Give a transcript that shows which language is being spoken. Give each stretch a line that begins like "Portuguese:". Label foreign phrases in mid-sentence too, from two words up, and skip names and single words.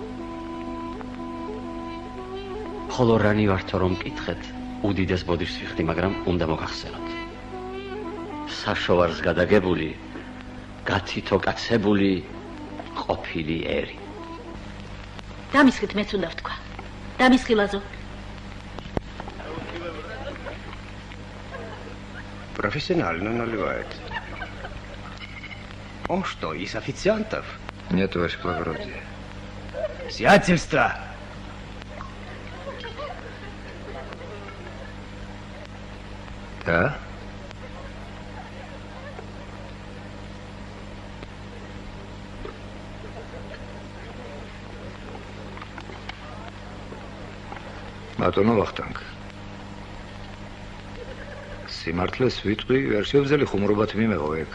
Georgian: ხოლო რანი ვართო რომ მკითხეთ, უდიდეს ბოდიშს ვიხდი, მაგრამ უნდა მოგახსენოთ. საშოვარს გადაგებული, გათითო კაცებული ყოფილი ერი. დამისხით მეც უნდა ვთქვა. დამისხი ლაზო.
Russian: Профессионально наливает. Он что, из официантов? Нет, ваше благородие. Сиятельство! Да?
Georgian: ბატონო ვახტანგ. სიმართლეს ვიტყვი, ვერ შევძელი ხუმრობად მიმეღო ეგ.